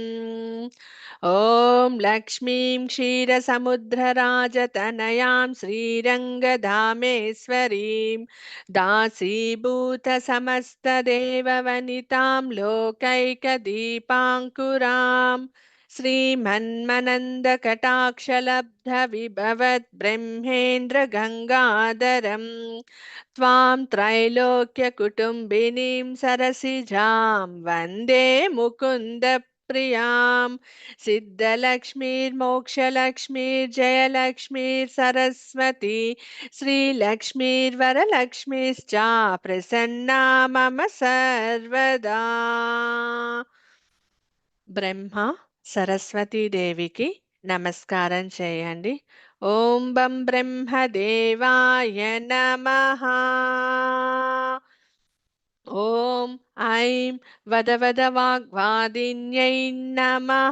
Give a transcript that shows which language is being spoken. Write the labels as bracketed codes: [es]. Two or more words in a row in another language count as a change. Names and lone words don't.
[sa] ఓం లక్ష్మీం క్షీరసముద్రరాజతనయాం శ్రీరంగధామేశ్వరీం దాసీభూతసమస్తదేవవనితాం లోకైకదీపాంకురాం శ్రీమన్మనందకటాక్షలబ్ధవిభవద్బ్రహ్మేంద్రగంగాధరం त्वां त्रैलोक्यकुटुम्बिनीं सरसिजां वन्दे मुकुन्दप्रियां सिद्धलक्ष्मीर्मोक्षलक्ष्मीर्जयलक्ष्मीर्सरस्वती श्रीलक्ष्मीर्वरलक्ष्मीश्च प्रसन्ना मम सर्वदा. [te] బ్రహ్మ సరస్వతీదేవికి నమస్కారం చేయండి. [sa] ఓం బం బ్రహ్మదేవాయ నమః. ఓం ఐం వదవద వాగ్వాదిన్యై నమః.